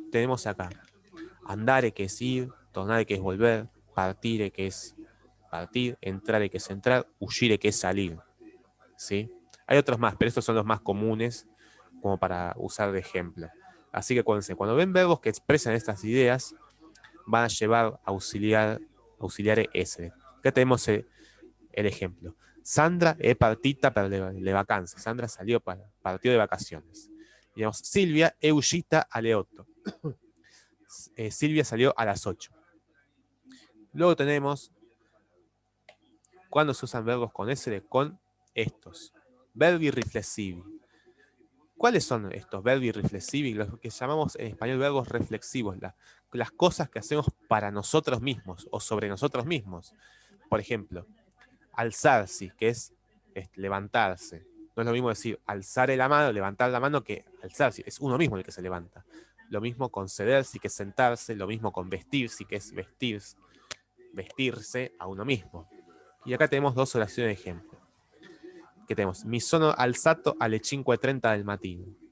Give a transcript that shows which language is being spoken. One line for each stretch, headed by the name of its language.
Spanish: Tenemos acá andare, que es ir, tornare, que es volver, partire, que es partir, entrare, que es entrar, uscire, que es salir. ¿Sí? Hay otros más, pero estos son los más comunes como para usar de ejemplo. Así que acuérdense, cuando ven verbos que expresan estas ideas, van a llevar auxiliare essere. Acá tenemos el ejemplo.
Italian: Sandra è partita per le vacanze.
Spanish: Sandra partió de vacaciones.
Italian: Digamos, Silvia è uscita alle 8.
Spanish: Silvia salió a las 8. Luego tenemos, cuando se usan verbos con essere, con estos. Verbi riflessivi. ¿Cuáles son estos verbi riflessivi? Los que llamamos en español verbos reflexivos, las cosas que hacemos para nosotros mismos o sobre nosotros mismos. Por ejemplo, alzarsi, que es levantarse. No es lo mismo decir alzar la mano, levantar la mano, que alzarse. Es uno mismo el que se levanta. Lo mismo con sedersi, que es sentarse. Lo mismo con vestirsi, que es vestirse a uno mismo. Y acá tenemos dos oraciones de ejemplo. Que tenemos,
Italian: mi sono alzato alle 5:30 del mattino.